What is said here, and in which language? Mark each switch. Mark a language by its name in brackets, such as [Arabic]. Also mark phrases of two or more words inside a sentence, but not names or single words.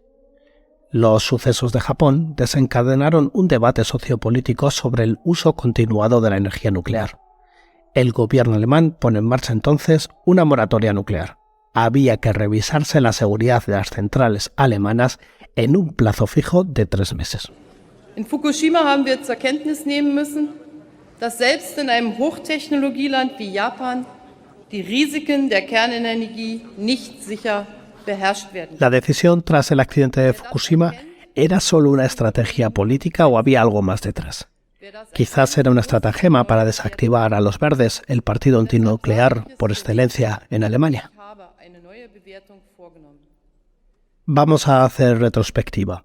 [Spanish] Los sucesos de Japón desencadenaron un debate sociopolítico sobre el uso continuado de la energía nuclear. El gobierno alemán pone en marcha entonces una moratoria nuclear. Había que revisarse la seguridad de las centrales alemanas en un plazo fijo de 3 meses. [German] In Fukushima haben wir zur Kenntnis nehmen müssen, dass selbst in einem Hochtechnologieland wie Japan die Risiken der Kernenergie nicht sicher beherrscht werden. [Spanish] La decisión tras el accidente de Fukushima era solo una estrategia política o había algo más detrás. Quizás era una estratagema para desactivar a los verdes, el partido antinuclear por excelencia en Alemania. Vamos a hacer retrospectiva.